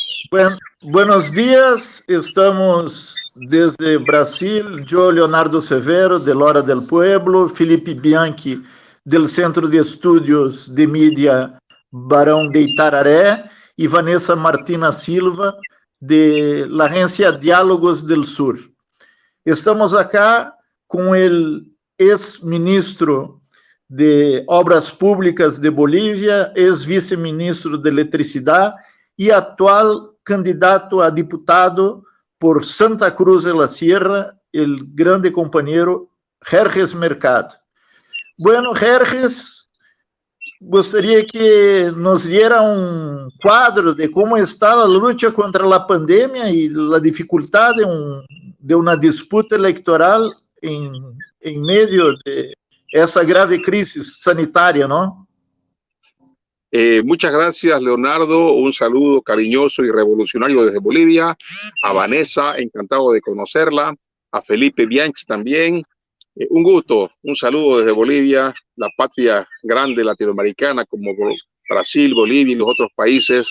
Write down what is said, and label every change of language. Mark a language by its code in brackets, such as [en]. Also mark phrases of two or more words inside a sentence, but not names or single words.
[es] Buenos días, estamos desde Brasil, yo, Leonardo Severo, de Hora del Pueblo, Felipe Bianchi, del Centro de Estudios de Mídia Barão de Itararé, y Vanessa Martina Silva, de la agencia Diálogos del Sur. Estamos acá [pt] com o ex-ministro de Obras Públicas de Bolívia, ex-vice-ministro de Eletricidade e atual candidato a diputado por Santa Cruz de la Sierra, o grande companheiro Jerjes Mercado. [es] Bueno, Jerjes, [pt] gostaria que [es] nos diera [pt] um quadro de como está a luta contra a pandemia e a dificuldade de uma disputa eleitoral em meio de essa grave crise sanitária, [es] ¿no? Muchas gracias, Leonardo. Un saludo cariñoso y revolucionario desde Bolivia. A Vanessa, encantado de conocerla. A Felipe Bianchi también. Un gusto, un saludo desde Bolivia, la patria grande latinoamericana como Brasil, Bolivia y los otros países.